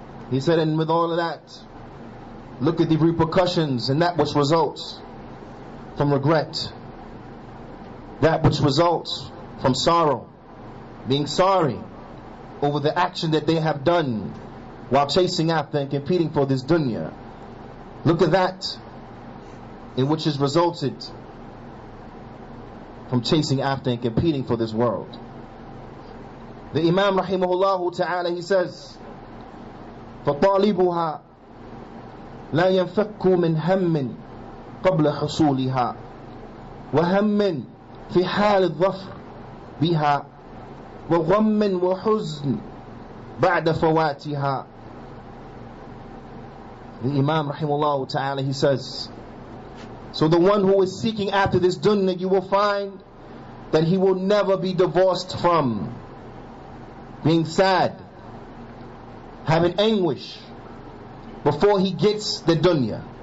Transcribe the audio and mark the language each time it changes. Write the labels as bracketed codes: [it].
[en] He said, and with all of that, look at the repercussions and that which results from regret, that which results from sorrow, being sorry over the action that they have done while chasing after and competing for this dunya. Look at that, in which has resulted from chasing after and competing for this world. The Imam [ar] rahimahullah ta'ala, [en] he says, [ar] فَطَالِبُهَا لا ينفك من هم قبل حصولها وهم في حال الظفر بها وغم وحزن بعد فواتها. [en] The Imam rahimahullah ta'ala, he says, so the one who is seeking after this dunya, you will find that he will never be divorced from being sad, having anguish before he gets the dunya.